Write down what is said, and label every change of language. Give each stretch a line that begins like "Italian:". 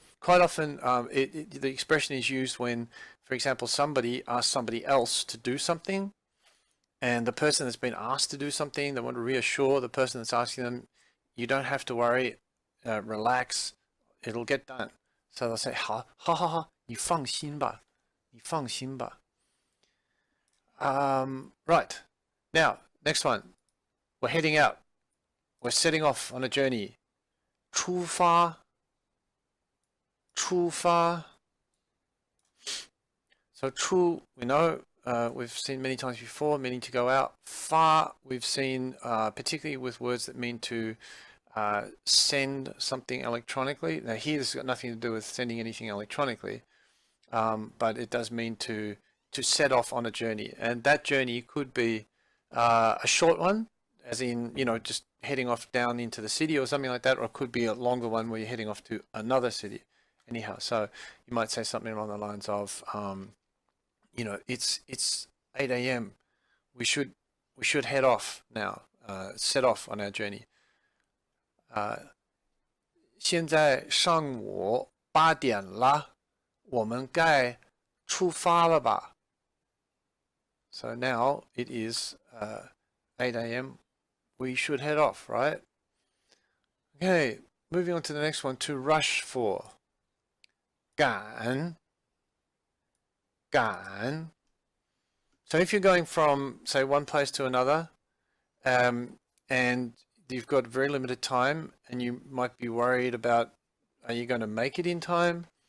English: Quite often, the expression is used when, for example, somebody asks somebody else to do something, and the person that's been asked to do something, they want to reassure the person that's asking them, you don't have to worry, relax, it'll get done. So they'll say,
Chinese: 好好好，你放心吧，你放心吧.
English: Right. Now, next one. We're heading out. We're setting off on a journey.
Chinese: 出发.出发.
English: So 出, we know, we've seen many times before, meaning to go out. 发, we've seen particularly with words that mean to send something electronically. Now here this has got nothing to do with sending anything electronically, but it does mean to set off on a journey, and that journey could be a short one, as in, you know, just heading off down into the city or something like that, or it could be a longer one where you're heading off to another city. Anyhow, so you might say something along the lines of, you know, it's 8 a.m. We should head off now, set off on our journey.
Chinese: 现在上午8点了，我们该出发了吧?
English: So now it is 8 a.m. We should head off, right? Okay, moving on to the next one, to rush for.
Chinese: 赶.
English: So if you're going from, say, one place to another, and you've got very limited time, and you might be worried about, are you going to make it in time?